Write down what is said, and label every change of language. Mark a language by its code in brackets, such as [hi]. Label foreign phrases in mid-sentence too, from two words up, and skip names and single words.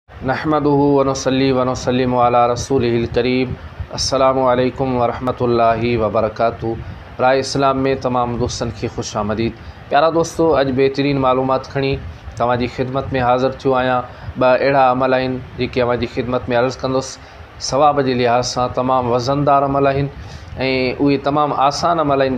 [ar] نحمده ونصلي ونسلم على رسوله الكريم. السلام عليكم ورحمة الله وبركاته. [sd] राय इस्लाम में तमाम दोस्तन की खुश आमदीद। प्यारा दोस्तों, अज बेहतरीन मालूमात खणी तवाजी खिदमत में हाज़िर थियो आहियां। अड़ा अमल आहिनि जेके अवांजी खिदमत में अर्ज़ कंदुसि। [ur] सवाब के लिहाज से [sd] तमाम वज़नदार अमल आहिनि ऐं उहे तमाम आसान अमल आहिनि।